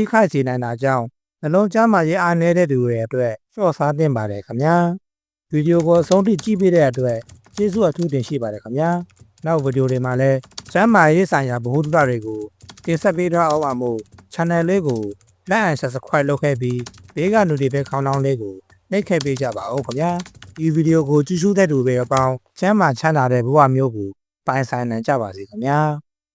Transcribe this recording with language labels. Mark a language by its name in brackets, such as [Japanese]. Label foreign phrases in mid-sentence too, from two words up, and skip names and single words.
[Burmese] ခိုက်စေနိုင်တာကြောင့်နှလုံးကျန်းမာရေးအားနည်းတဲ့သူတွေအတွက်လျှော့စားသင့်ပါတယ်ခင်ဗျာ။ဗီဒီယိုကိုအဆုံးထိကြည့်ပေးတဲ့အတွက်ကျေးဇူးအထူးတင်ရှိပါတယ်ခင်ဗျာ။နောက်ဗီဒီယိုတွေမှာလည်းကျန်းမာရေးဆိုင်ရာဗဟုသုတတွေကိုတင်ဆက်ပေးထားအောင်ပါမို့ channel လေးကို [English] like and subscribe [Burmese] လုပ်ခဲ့ပြီးဘေးက notification ခေါင်းလောင်းလေးကိုနှိပ်ခဲ့ပေးကြပါဦးခင်ဗျာဒီဗီဒီယိုကိုကြည့်ရှုတဲ့သူတွေအပေါင်းကျန်းမာချမ်းသာတဲ့ဘဝမျိုးကိုပိုင်ဆိုင်နိုင်ကြပါစေခင်ဗျာ